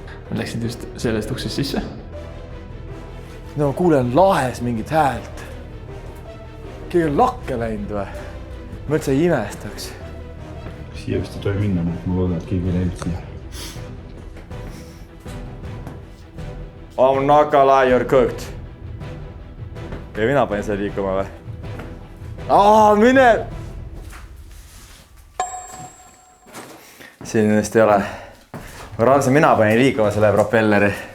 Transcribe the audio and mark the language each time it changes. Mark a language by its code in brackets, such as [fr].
[et] Nad läksid just sellest uksest sisse. No kuulen lahes mingit häält. Keegi on lakke läinud või? Ma üldse ei imestaks. Siia vist ei tohi minna, ma loodan, et keegi ei läinud siia. [en] I'm not gonna lie, you're cooked. [et] Ja mina panin selle liikuma või? Mine! Siin vist ei ole. Ma arvan, mina panin liikuma selle propelleri.